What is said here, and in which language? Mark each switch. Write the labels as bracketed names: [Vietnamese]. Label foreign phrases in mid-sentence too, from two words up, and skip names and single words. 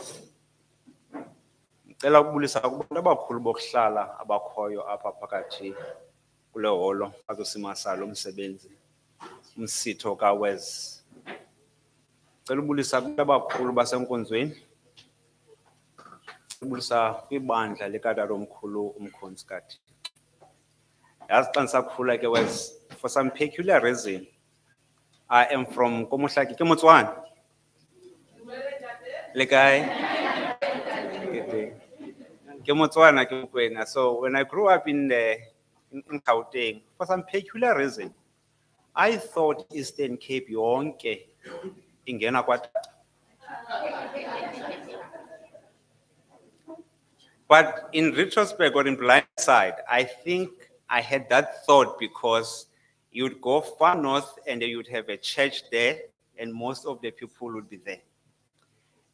[Xhosa] Ngicela ukubulisa kubantu abakhulu bokuhlala abakhoyo apha phakathi kule holo bazosimasa lo msebenzi umsitho kaWes. Ngicela ubulisa kubantu abakhulu basenkonzweni. Ubulisa kwibandla likaTaromkhulu uMkhonsikati. Yazi xa ndisakhula ke Wes, [English] for some peculiar reason, I am from Komohlaki, [Tswana] ke Motswana. Le kae? Ke Motswana ke Mokwena. [English] So when I grew up in Gauteng, for some peculiar reason, I thought Eastern Cape [Xhosa] yonke ingena kwatata. [English] But in retrospect or in blindsight, I think I had that thought because you'd go far north and you'd have a church there and most of the people would be there.